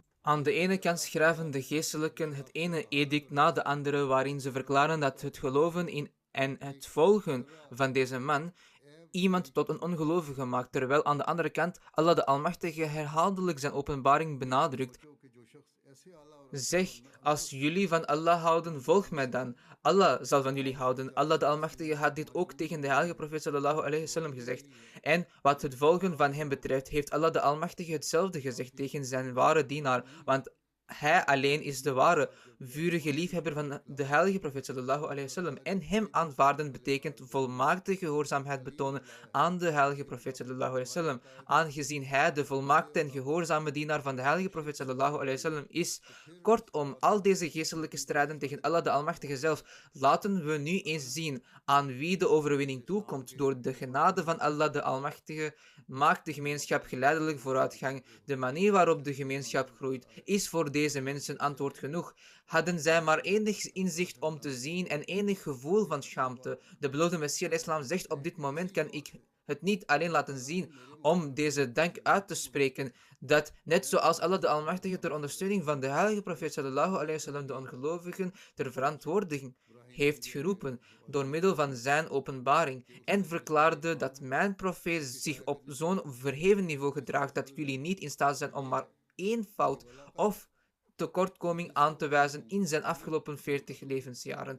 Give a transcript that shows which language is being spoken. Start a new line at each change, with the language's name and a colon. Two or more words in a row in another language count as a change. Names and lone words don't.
Dutch: Aan de ene kant schrijven de geestelijken het ene edict na de andere, waarin ze verklaren dat het geloven in en het volgen van deze man iemand tot een ongelovige maakt, terwijl aan de andere kant Allah de Almachtige herhaaldelijk zijn openbaring benadrukt. Zeg, als jullie van Allah houden, volg mij dan. Allah zal van jullie houden. Allah de Almachtige had dit ook tegen de heilige profeet
Arabic: صلى الله عليه وسلم
Dutch: gezegd. En wat het volgen van hem betreft, heeft Allah de Almachtige hetzelfde gezegd tegen zijn ware dienaar, want hij alleen is de ware, vurige liefhebber van de heilige profeet
Arabic: صلى الله عليه وسلم.
Dutch: En hem aanvaarden betekent volmaakte gehoorzaamheid betonen aan de heilige profeet
Arabic: صلى الله عليه وسلم.
Dutch: Aangezien hij de volmaakte en gehoorzame dienaar van de heilige profeet
Arabic: صلى الله عليه وسلم
Dutch: is. Kortom, al deze geestelijke strijden tegen Allah de Almachtige zelf, laten we nu eens zien aan wie de overwinning toekomt. Door de genade van Allah de Almachtige maakt de gemeenschap geleidelijk vooruitgang. De manier waarop de gemeenschap groeit, is voor deze mensen antwoord genoeg. Hadden zij maar enig inzicht om te zien en enig gevoel van schaamte. De beloofde Messias islam zegt: op dit moment kan ik het niet alleen laten zien om deze dank uit te spreken, dat net zoals Allah de Almachtige ter ondersteuning van de heilige profeet
Arabic: صلى الله عليه وسلم
Dutch: de ongelovigen ter verantwoording heeft geroepen door middel van zijn openbaring en verklaarde dat mijn profeet zich op zo'n verheven niveau gedraagt dat jullie niet in staat zijn om maar één fout of tekortkoming aan te wijzen in zijn afgelopen 40 levensjaren.